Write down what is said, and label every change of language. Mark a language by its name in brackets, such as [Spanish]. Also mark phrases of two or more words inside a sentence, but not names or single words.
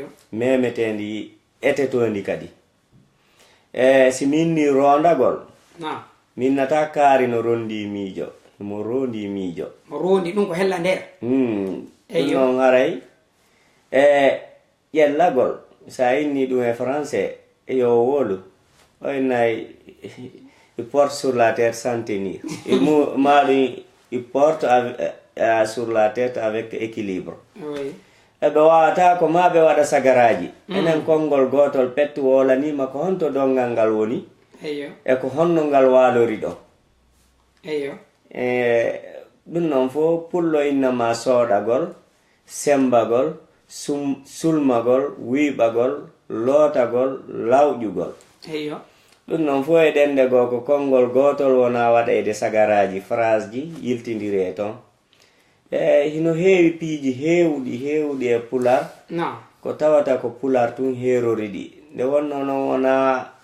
[Fula] memetende etetondi kadi si min ni rondagol na min nata kaari no rondi miijo mo rondi miijo mo rondi ɗum ko hella nder ɗum noon haray ƴellagol sa inni ɗum e français yo wolu oynayi [French] il porte sur la tête sans tenir [Fula] maɗum [French] il porte sur la tête avec équilibre [Fula] eɓe wawata ko ma ɓe waɗa sagaraji enen konngol gotol pettu wolanima ko honto dongal ngal woni e ko honno ngal walori ɗo ɗum noon fo pullo innama sooɗagol sembagol sulmagol wiɓagol lootagol lawƴugol ɗum noon fo e ɗende goo ko konngol gotol wona waɗayde sagaraji phrase ji yiltidiri e toon hino heewi piiji heewɗi e pular ko tawata ko pular tun heerori ɗi nde wonno noon wona